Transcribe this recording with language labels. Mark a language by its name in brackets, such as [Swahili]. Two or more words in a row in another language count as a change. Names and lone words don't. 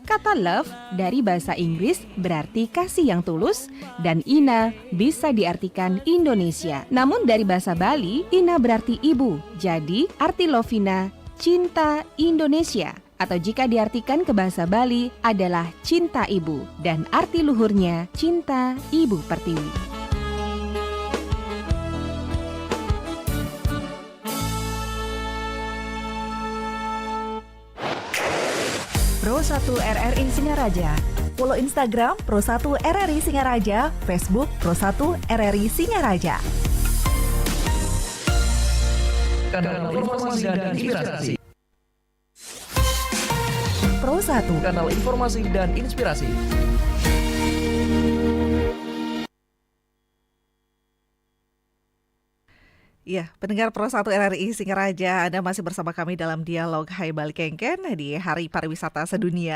[Indonesian] Kata love dari bahasa Inggris berarti kasih yang tulus dan ina bisa diartikan Indonesia. Namun dari bahasa Bali, ina berarti ibu. Jadi arti Lovina cinta Indonesia. Atau jika diartikan ke bahasa Bali adalah cinta ibu dan arti luhurnya cinta ibu pertiwi. Pro 1 RRI Singaraja. Follow Instagram Pro 1 RRI Singaraja, Facebook Pro 1 RRI Singaraja. Kanal informasi dan inspirasi. Pro 1, Kanal informasi dan inspirasi. Ya, pendengar Pro 1 RRI Singaraja, Anda masih bersama kami dalam dialog Hai Bali Kengken di Hari Pariwisata Sedunia.